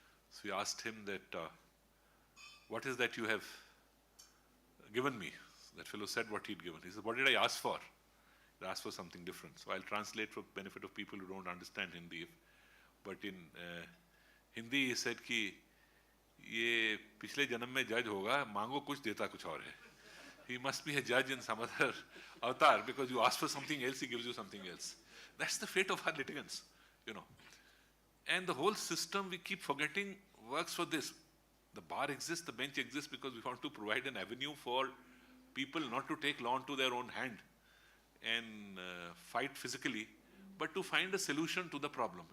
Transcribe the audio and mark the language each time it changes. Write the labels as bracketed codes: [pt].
[en] So he asked him that, what is that you have given me? So that fellow said what he'd given. He said, what did I ask for? He asked for something different. So I'll translate for benefit of people who don't understand Hindi. But in Hindi, he said [hi] कि ये पिछले जन्म में जज होगा, मांगो कुछ देता कुछ और है. [en] He must be a judge in some other avatar, because you ask for something else, he gives you something else. That's the fate of our litigants, And the whole system, we keep forgetting, works for this. The bar exists, the bench exists because we want to provide an avenue for people not to take law into their own hand and fight physically, but to find a solution to the problem.